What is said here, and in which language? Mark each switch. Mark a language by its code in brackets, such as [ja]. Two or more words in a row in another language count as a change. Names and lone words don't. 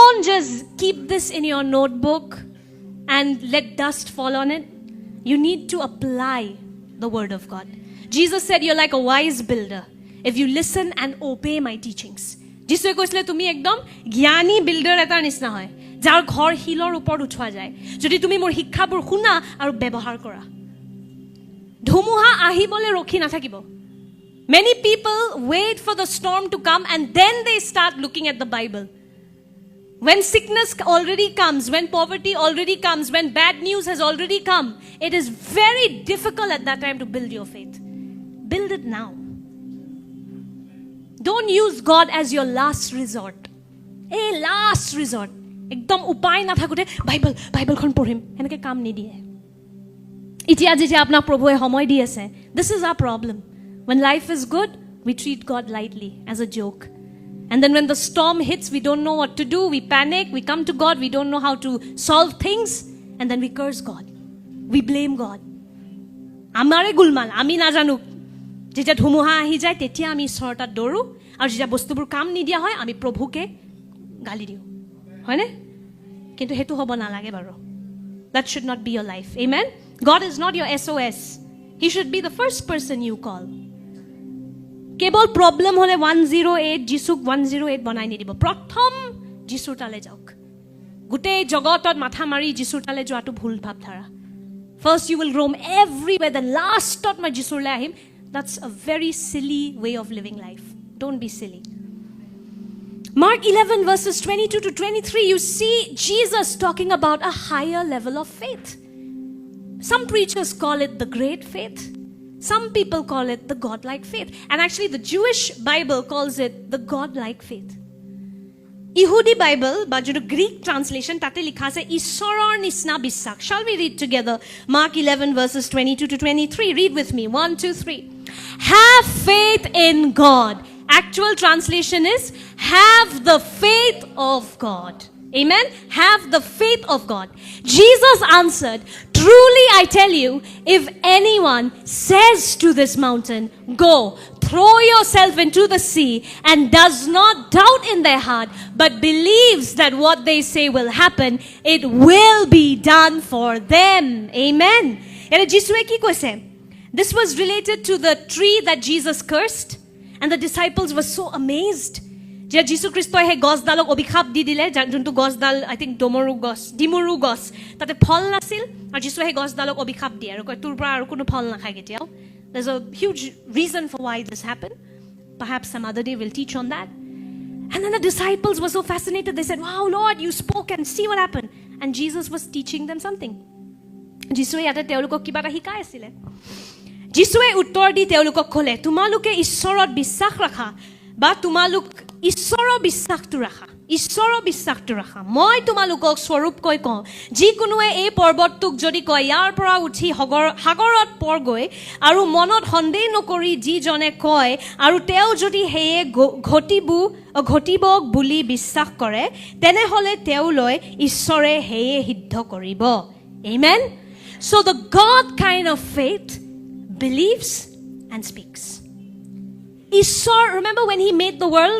[en] just keep this in your notebook and let dust fall on it. You need to apply the word of God. Jesus said, you're like a wise builder if you listen and obey my teachings. [as] যিশুৱে কৈছিলে তুমি একদম জ্ঞানী বিল্ডাৰ এটাৰ নিচিনা হয় যাৰ ঘৰ হিলৰ ওপৰত উঠোৱা যায় যদি তুমি মোৰ শিক্ষাবোৰ শুনা আৰু ব্যৱহাৰ কৰা ধুমুহা আহিবলৈ ৰখি নাথাকিব [en] Many people wait for the storm to come and then they start looking at the Bible. When sickness already comes, when poverty already comes, when bad news has already come, it is very difficult at that time to build your faith. Build it now. Don't use God as your last resort. Hey, last resort. [as] একদম উপায় না থাকোতে বাইবেলখন পঢ়িম এনেকে কাম নিদিয়ে এতিয়া যেতিয়া আপোনাক প্ৰভুৱে সময় দি আছে [en] this is our problem when life is good we treat God lightly as a joke and then when the storm hits we don't know what to do we panic we come to God we don't know how to solve things and then we curse God we blame God [as] আমাৰে গুলমাল আমি নাজানো যেতিয়া ধুমুহা আহি যায় তেতিয়া আমি ঈশ্বৰৰ তাত দৌৰো আৰু যেতিয়া বস্তুবোৰ কাম নিদিয়া হয় আমি প্ৰভুকে গালি দিওঁ হয়নে কিন্তু হেতু হ'ব নালাগে বাৰু [en] that should not be your life amen God is not your SOS he should be the first person you call [as] কেৱল প্ৰবলেম হলে 108 যিশুক 108 বনাই নিদিব প্ৰথম যিশুৰ তালে যাওক গোটেই জগতত মাথা মাৰি যিশুৰ তালে যোৱাটো ভুল ভাবধাৰা [en] first you will roam everywhere then last [as] ত মই যিশুৰলৈ আহিম [en] that's a very silly way of living life don't be silly Mark 11 verses 22 to 23 you see Jesus talking about a higher level of faith some preachers call it the great faith some people call it the godlike faith and actually the Jewish Bible calls it the godlike faith Yehudi Bible [as] বা যেটো [en] Greek translation [as] তাতে লিখা আছে ঈশ্বৰৰ নিচিনা বিশ্বাস [en] shall we read together Mark 11 verses 22 to 23 read with me 1 2 3 have faith in God actual translation is have the faith of God amen have the faith of God Jesus answered truly I tell you if anyone says to this mountain go throw yourself into the sea and does not doubt in their heart but believes that what they say will happen it will be done for them amen and Jesus [as] কি কৈছে [en] this was related to the tree that Jesus cursed and the disciples were so amazed [as] যে যীশু খ্ৰীষ্টই হে গছডালক অভিশাপ দি দিলে যোনটো গছডাল [en] I think [as] ডিমৰু গছ তাতে ফল নাছিল আৰু যীশুৱে হে গছডালক অভিশাপ দিয়ে আৰু কয় তোৰ পৰা আৰু কোনো ফল নাখায় কেতিয়াও [en] there's a huge reason for why this happened perhaps some other day we'll teach on that and then the disciples were so fascinated they said wow Lord you spoke and see what happened and Jesus was teaching them something [as] যীশুৱে ইয়াতে তেওঁলোকক কিবা এটা শিকাই আছিল যীশুৱে উত্তৰ দি তেওঁলোকক ক'লে তোমালোকে ঈশ্বৰৰ বিশ্বাস ৰাখা বা তোমালোক ঈশ্বৰৰ বিশ্বাসটো ৰাখা মই তোমালোকক স্বৰূপকৈ কওঁ যিকোনোৱে এই পৰ্বতটোক যদি কয় ইয়াৰ পৰা উঠি সাগৰত পৰগৈ আৰু মনত সন্দেহ নকৰি যিজনে কয় আৰু তেওঁ যদি হেয়ে ঘটিব বুলি বিশ্বাস কৰে তেনেহলে তেওঁলৈ ঈশ্বৰে হেয়ে সিদ্ধ কৰিব [en] amen so the God kind of faith believes and speaks Ishwar, remember when he made the world?